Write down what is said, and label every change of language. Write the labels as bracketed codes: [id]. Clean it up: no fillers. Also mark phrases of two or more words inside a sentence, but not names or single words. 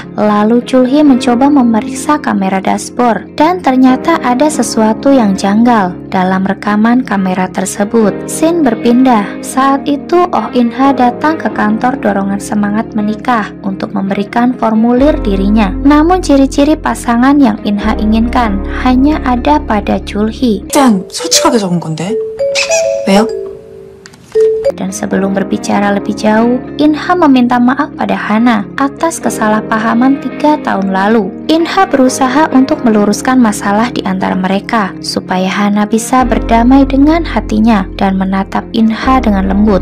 [id] Lalu Chul-hee mencoba memeriksa kamera dashboard dan ternyata ada sesuatu yang janggal dalam rekaman kamera tersebut. Scene berpindah. Saat itu Oh In-ha datang ke kantor dorongan semangat menikah untuk memberikan formulir dirinya. Namun ciri-ciri pasangan yang In-ha inginkan hanya ada pada Chul-hee. [ko] 일단 솔직하게 적은 건데 왜요? [id] Dan sebelum berbicara lebih jauh, In-ha meminta maaf pada Hana atas kesalahpahaman 3 tahun lalu. In-ha berusaha untuk meluruskan masalah di antara mereka supaya Hana bisa berdamai dengan hatinya dan menatap In-ha dengan lembut.